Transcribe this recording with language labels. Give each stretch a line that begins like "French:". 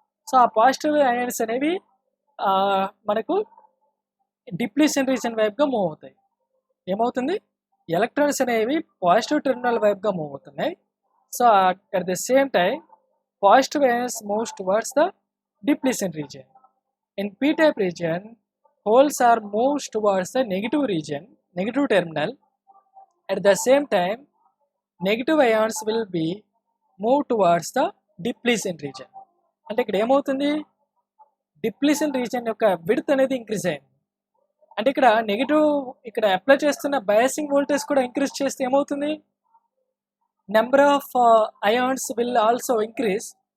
Telugu: So ఆ positive ions అనేవి మనకు డిప్లీషన్ రీజన్ వైపుగా మూవ్ అవుతాయి. ఏమవుతుంది, ఎలక్ట్రాన్స్ అనేవి పాజిటివ్ టెర్మినల్ వైపుగా మూవ్ అవుతున్నాయి.
English: So at the same time positive ions moves towards the depletion region. In P type region holes are moved towards the negative region, negative terminal. At the same time, negative ions will be move towards the depletion region.
Telugu: అంటే ఇక్కడ ఏమవుతుంది, depletion reason యొక్క width అనేది increase అయింది. అంటే ఇక్కడ negative, ఇక్కడ apply చేస్తున్న బయాసింగ్ వోల్టేజ్ కూడా ఇంక్రీజ్ చేస్తే ఏమవుతుంది,
English: Number of ions will also increase.